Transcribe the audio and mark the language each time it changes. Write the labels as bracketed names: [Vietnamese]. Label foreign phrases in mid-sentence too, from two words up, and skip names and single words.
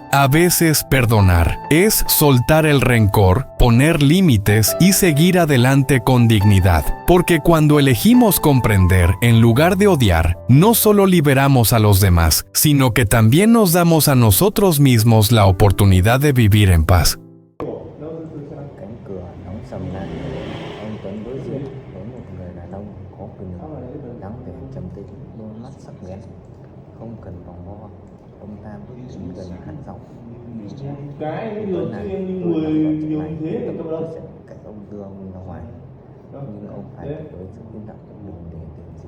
[Spanish] A veces perdonar es soltar el rencor, poner límites y seguir adelante con dignidad. Porque cuando elegimos comprender en lugar de odiar, no solo liberamos a los demás, sino que también nos damos a nosotros mismos la oportunidad de vivir en paz. [Vietnamese] Cánh cửa đóng sầm lại, ông Tuấn đối diện với một người đàn ông có quyền lực, dáng vẻ trầm tĩnh, đôi mắt sắc bén, không cần vòng vo. Ông ta bước đến gần khàn giọng: cái tối nay tôi nằm ở chỗ này, tôi sẽ cách ông đưa ông ra ngoài, nhưng ông phải đối với sự im lặng của mình để tìm gì.